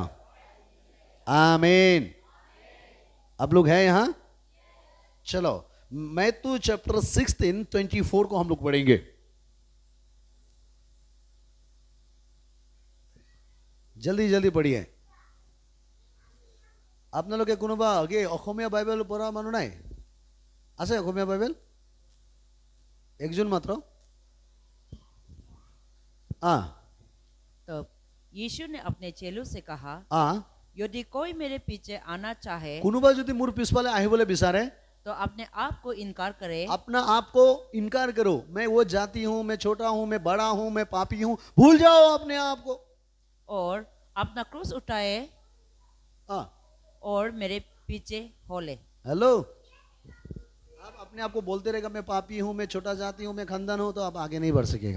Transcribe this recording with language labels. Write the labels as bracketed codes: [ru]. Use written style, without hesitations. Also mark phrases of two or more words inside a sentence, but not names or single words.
[hi] आमीन। आप लोग हैं यहां? चलो मैथ्यू चैप्टर 16:24 को हम लोग पढ़ेंगे। जल्दी जल्दी पढ़िए। [as] আপোনালোকে কোনোবা আগে অসমীয়া বাইবেল পঢ়া মানুহ নাই? আছে অসমীয়া বাইবেল? একজন মাত্ৰ? [hi] हाँ तब यीशु ने अपने चेलों से कहा, हाँ यदि कोई मेरे पीछे आना चाहे [as] কোনোবা যদি মোৰ পিছফালে আহিবলৈ বিচাৰে [hi] तो अपने आप को इनकार करे अपना आप को इनकार करो। मैं वो जाति हूं, मैं छोटा हूं, मैं बड़ा हूं, मैं पापी हूं, भूल जाओ अपने आप को। और अपना क्रूस उठाए हाँ और मेरे पीछे हो ले। हेलो, आप अपने आप को बोलते रहेगा मैं पापी हूं, मैं छोटा जाति हूं, मैं खानदान हूं, तो आप आगे नहीं बढ़ सकेगा।